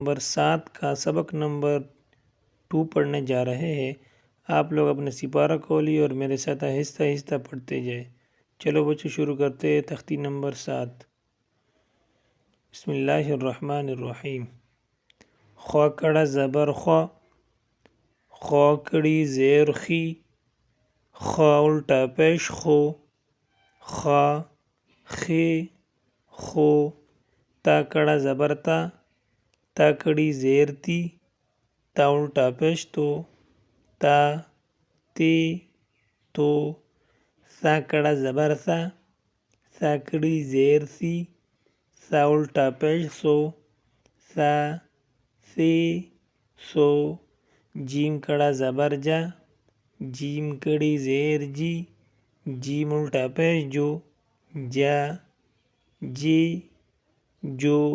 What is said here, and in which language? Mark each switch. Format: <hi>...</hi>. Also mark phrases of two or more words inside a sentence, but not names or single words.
<ur>نمبر 7 کا سبق نمبر 2 پڑھنے جا رہے ہیں۔ آپ لوگ اپنے سپارہ کھولیے اور میرے ساتھ آہستہ آہستہ پڑھتے جائیں۔ چلو بچوں شروع کرتے ہیں تختی نمبر 7۔</ur> <ar>بسم اللہ الرحمن الرحیم۔</ar> <ur>خ کڑا زبر خ، خ کڑی زیر خی، خ الٹا پیش خو، خ خی خو، تا کڑا زبر تا، تا کڑی زیر تی، تا الٹا پیش تو، تا تی تو، سا کڑا زبر سا، سا کڑی زیر سی، سا الٹا پیش سو، سا سی سو، جیم کڑا زبر جا، جیم کڑی زیر جی، جیم الٹا پیش جو، جا جی جو،</ur>